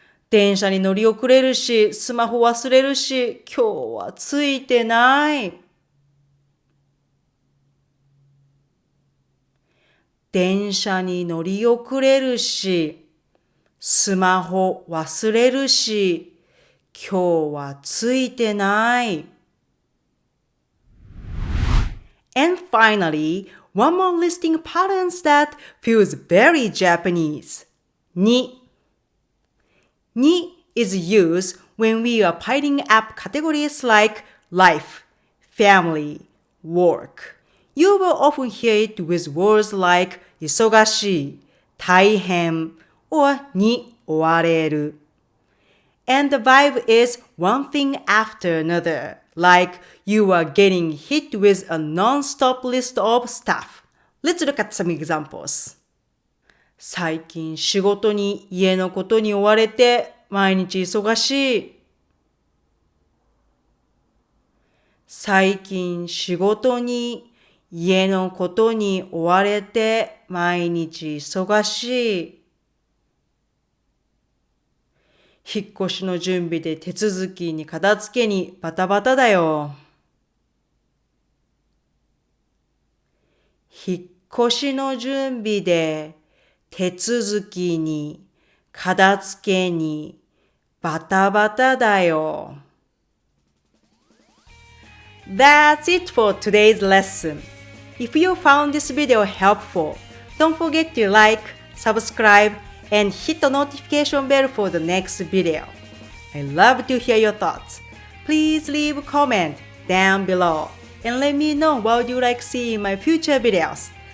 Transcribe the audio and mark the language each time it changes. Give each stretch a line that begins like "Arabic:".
Japanese: 電車に乗り遅れるしスマホ忘れるし今日はついてない。電車に乗り遅れるしスマホ忘れるし今日はついてない。
English: And finally, one more listing patterns that feels very Japanese. Ni is used when we are piling up categories like life, family, work. You will often hear it with words like
Japanese: 忙しい、大変
English: or
Japanese: に追われる。
English: And the vibe is one thing after another, like you are getting hit with a non-stop list of stuff. Let's look at some examples.
Japanese: 最近仕事に家のことに追われて毎日忙しい。最近仕事に家のことに追われて毎日忙しい。引っ越しの準備で手続きに片付けにバタバタだよ。引っ越しの準備で手続きに片付けにバタバタだよ。
English: That's it for today's lesson. If you found this video helpful, don't forget to like, subscribe, and hit the notification bell for the next video. I love to hear your thoughts. Please leave a comment down below and let me know what you like seeing in my future videos.